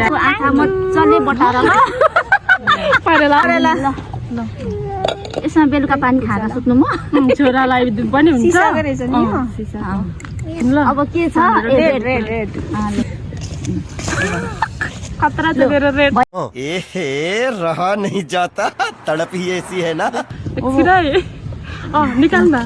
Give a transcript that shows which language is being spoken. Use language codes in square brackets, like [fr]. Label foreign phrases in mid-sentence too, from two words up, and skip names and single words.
[ne] आँखा मजाले बटाएर ल परेला ल यसमा बेलुका पानी खाएर सुत्नु म छोरालाई पनि हुन्छ ल अब के छ रेड खतरा छ मेरो रेड [hi] ए रहा नहीं जाता तड़प ही ऐसी है ना [ne] एकछिन निकाल न